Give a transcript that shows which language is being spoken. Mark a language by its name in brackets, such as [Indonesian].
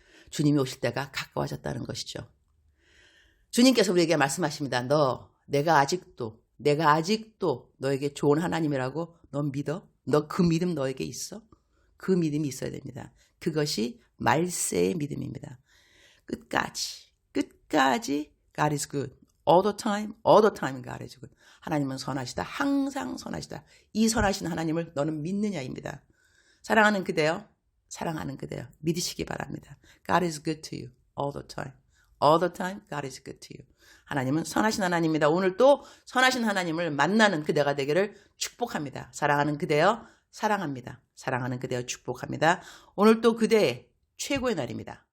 [Korean] 주님이 오실 때가 가까워졌다는 것이죠. 주님께서 우리에게 말씀하십니다. 내가 아직도 너에게 좋은 하나님이라고 너 믿어? 너 그 믿음 너에게 있어? 그 믿음이 있어야 됩니다. 그것이 말세의 믿음입니다. 끝까지 [English] God is good. all the time God is good. [Korean] 하나님은 선하시다. 항상 선하시다. 이 선하신 하나님을 너는 믿느냐입니다. 사랑하는 그대요. 사랑하는 그대요. 믿으시기 바랍니다. [English] God is good to you all the time. All the time, God is good to you. [Korean] 하나님은 선하신 하나님입니다. 오늘 또 선하신 하나님을 만나는 그대가 되기를 축복합니다. 사랑하는 그대여, 사랑합니다. 사랑하는 그대여 축복합니다. 오늘 또 그대의 최고의 날입니다.